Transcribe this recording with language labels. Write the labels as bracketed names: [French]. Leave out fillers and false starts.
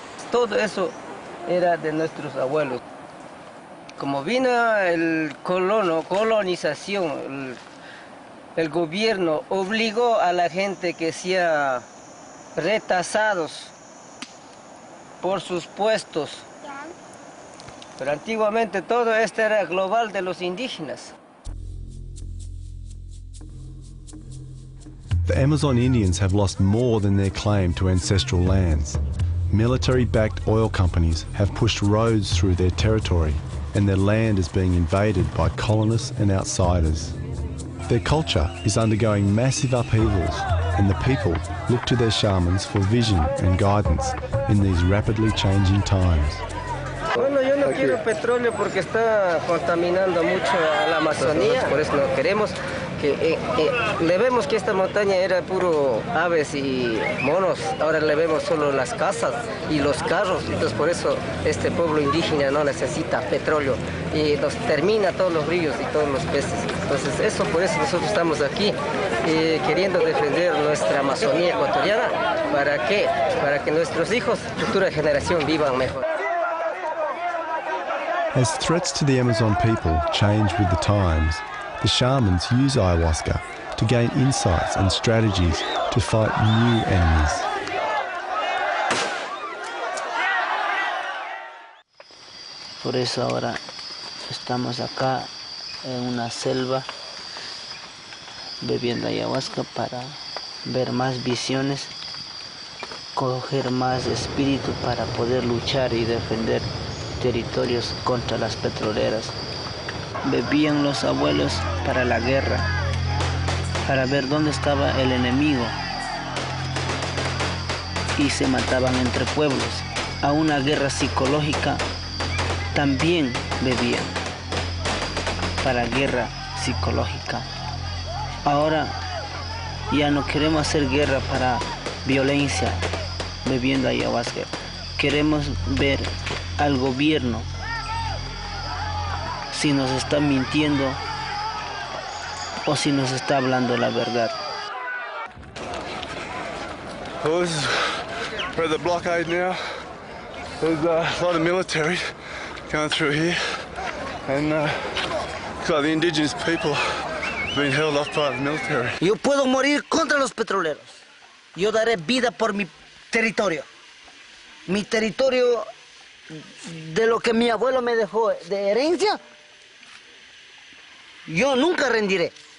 [Spanish] Todo eso era de nuestros abuelos. Como vino el colonización, el gobierno obligó a la gente que sea retasados por sus puestos. Pero antiguamente todo esto era global de los indígenas. [English] The Amazon Indians have lost more than their claim to ancestral lands. Military-backed oil companies have pushed roads through their territory, and their land is being invaded by colonists and outsiders. Their culture is undergoing massive upheavals, and the people look to their shamans for vision and guidance in these rapidly changing times. [Spanish] Bueno, yo no quiero petróleo porque está contaminando mucho a la Amazonía, por eso no queremos que le vemos que esta montaña era puro aves y monos, ahora le vemos solo las casas y los carros, entonces por eso este pueblo indígena no necesita petróleo y nos termina todos los ríos y todos los peces. Entonces eso, por eso nosotros estamos aquí queriendo defender nuestra Amazonía ecuatoriana. ¿Para qué? Para que nuestros hijos, futura generación, vivan mejor. [English] As threats to the Amazon people change with the times, the shamans use ayahuasca to gain insights and strategies to fight new enemies. [Spanish] Por eso ahora estamos acá en una selva bebiendo ayahuasca para ver más visiones, coger más espíritu para poder luchar y defender territorios contra las petroleras. Bebían los abuelos para la guerra, para ver dónde estaba el enemigo, y se mataban entre pueblos. A una guerra psicológica también bebían, para guerra psicológica. Ahora ya no queremos hacer guerra para violencia bebiendo ayahuasca. Queremos ver al gobierno si nos está mintiendo o si nos está hablando la verdad. [English] Well, we're at the blockade now. There's a lot of military going through here, and looks like the indigenous people have been held off by the military. [Spanish] Yo puedo morir contra los petroleros. Yo daré vida por mi territorio. Mi territorio, de lo que mi abuelo me dejó de herencia, yo nunca rendiré.